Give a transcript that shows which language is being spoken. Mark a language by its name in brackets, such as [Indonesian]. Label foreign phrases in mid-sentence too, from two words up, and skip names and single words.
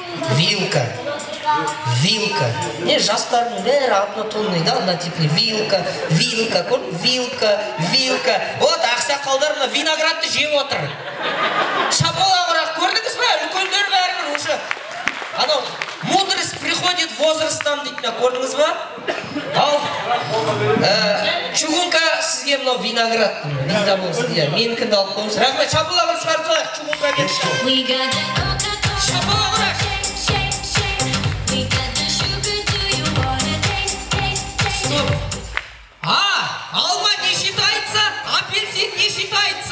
[Kazakh] Вилка. Не, жастардың бәрі [Russian] однотонный, да, однотипный. [Kazakh] Вилка. Вот, ақсақалдар мына виноградты жеп отыр. Шапала құрақ, көрдіңіз бе? Үлкендер бәрі уже. Анау, [Russian] мудрость приходит возрастан [Kazakh] дейтін, көрдіңіз ба? Ал, Чугунка сізге мынау виноград. Визда болсын, менікінді алып қойыңыз. Рахмет, шапала құрақ шығарып Чугунка кетті. Шапала құрақ. [Russian] Алма не считается, апельсин не считается.